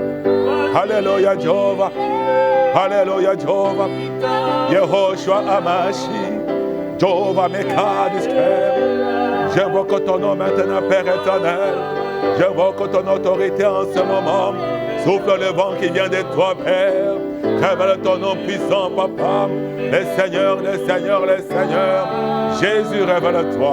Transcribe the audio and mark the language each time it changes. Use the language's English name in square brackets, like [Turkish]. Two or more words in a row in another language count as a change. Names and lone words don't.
[French] Alléluia Jehovah. Alléluia Jehovah. Yehoshua Amashi. Jehovah Mekadiskem. J'invoque ton nom maintenant, Père éternel. J'invoque ton autorité en ce moment. Souffle le vent qui vient de toi, Père. Révèle ton nom puissant, Papa. Les seigneurs, les seigneurs, les seigneurs. Jésus, révèle-toi.